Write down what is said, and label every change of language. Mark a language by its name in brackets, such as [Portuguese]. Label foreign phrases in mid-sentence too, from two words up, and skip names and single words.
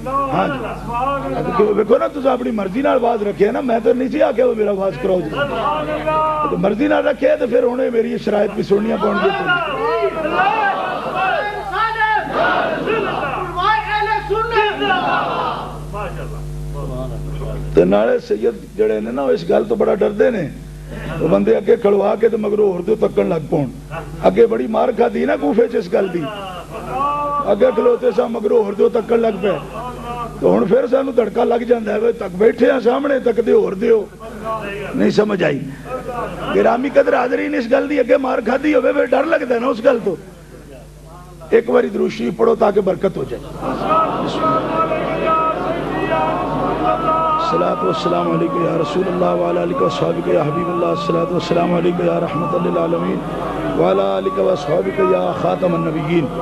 [Punjabi] ہاں جی دیکھو نا، تسا اپنی مرضی نال آواز رکھے نا، میں تو نہیں سی آکھیا میرا آواز کراؤ جی، تو مرضی نال رکھے تو پھر ہنے میری شرائط بھی سننیاں پون گی۔ تو نالے سید جڑے نے نا اس گل تو بڑا ڈردے نے، وہ بندے اگے کھڑوا کے تو مگروں ہور دے تکن لگ پون۔ اگے بڑی مار کھادی نا کوفے چ اس گل دی، اگے کھلوتے سا مگروں ہور دے تکن لگ پے، تو ہن پھر سانوں دھڑکا لگ جاندا ہے، تک بیٹھے ہیں سامنے، تک دے ہور دیو۔ نہیں سمجھ آئی؟ [Urdu] گرامی قدر حاضرین، [Punjabi] اس گل دی اگے مار کھادی ہوے پھر ڈر لگدا ہے نا اس گل تو۔ [Urdu] ایک باری درود شریف پڑھو تاکہ برکت ہو جائے۔ [Arabic] الصلاۃ والسلام علیکم یا رسول اللہ وعلی آلہ وصحبہ یا حبیب اللہ، الصلاۃ والسلام علیکم یا رحمت للعالمین وعلی آلہ وصحبہ یا خاتم النبیین۔